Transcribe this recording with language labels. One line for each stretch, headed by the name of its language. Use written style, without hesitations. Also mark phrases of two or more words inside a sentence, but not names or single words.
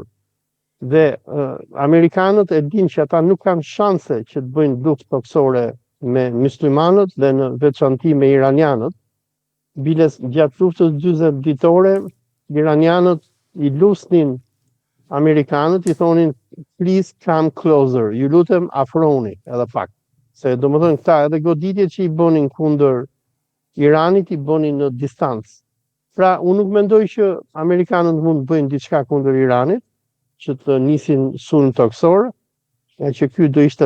Albanian: Dhe Amerikanët e dinë që ata nuk kanë shanse që të bëjnë luftë toksore me muslimanët dhe në veçanti me iranianët. Biles gjatë luftës 40 ditore, iranianët i lusnin Amerikanët, i thonin
English: please come closer,
Albanian: ju lutem afroni edhe pak. Se do më thënë këta edhe goditjet që i bënin kundër Iranit i bënin në distancë. Pra, unë nuk mendoj që Amerikanët mund të bëjnë diçka kundër Iranit, që të nisin sulm toksor, nga që ky do ishte